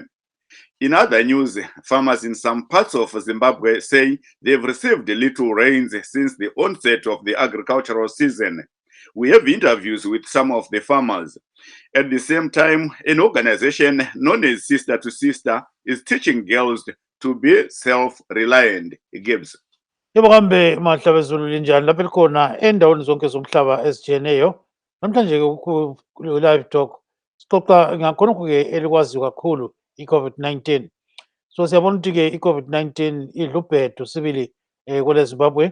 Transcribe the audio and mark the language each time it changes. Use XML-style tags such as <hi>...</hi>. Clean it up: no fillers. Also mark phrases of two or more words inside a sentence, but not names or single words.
<en>In other news, farmers in some parts of Zimbabwe say they've received little rains since the onset of the agricultural season. We have interviews with some of the farmers. At the same time, an organization known as Sister to Sister is teaching girls to be self-reliant. Gibbs.</en> <nd>Yebo kambe mahlaba ezulu linjani lapha likhona endaweni zonke zomhlaba ezijiyeneyo. Namhlanje ku-Live Talk sixoxa ngakhonokho-ke elikwaziyo kakhulu i-COVID-19. So siyabona ukuthi-ke i-COVID-19 idla ubhedu sibili kwele Zimbabwe.</nd>